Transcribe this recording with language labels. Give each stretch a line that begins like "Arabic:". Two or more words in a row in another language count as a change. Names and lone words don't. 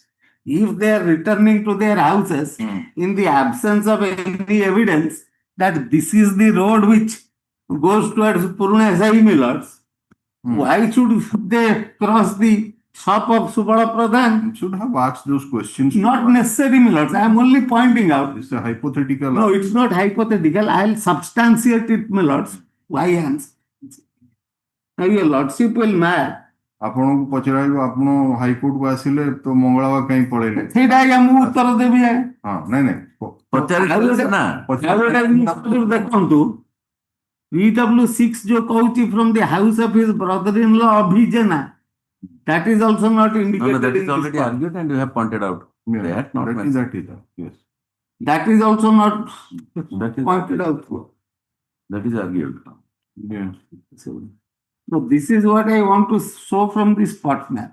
English: If they are returning to their houses in the absence of any evidence that this is the road which goes towards Puruna Sai Millers, why should they cross the shop of Subala Pradhan? Should have asked those questions. Not necessary, Millers. I am only pointing out. It's a hypothetical. No, it's not hypothetical. I'll substantiate it, my lords. Why answer? Now, your lordship will mad.
Odia: ଆପଣଙ୍କୁ ପଚରାଇବ ଆପଣ ହାଇକୋର୍ଟକୁ ଆସିଲେ ତ ମଙ୍ଗଳବାର କାହିଁ ପଳେଇଲେ ସେଇଟା ଆଜ୍ଞା ମୁଁ ଉତ୍ତର ଦେବି ଆଜ୍ଞା। ହଁ ନାଇଁ ନାଇଁ ଦେଖନ୍ତୁ PW6 ଯୋଉ କହୁଛି
English: from the house of his brother-in-law Abhijana, that is also not No, indicated. that in is this already part. argued and you have pointed out. Yeah, That not that is that is that, yes. That is also not That is pointed out. That is argued. Yeah. So this is what I want to show from this spot map.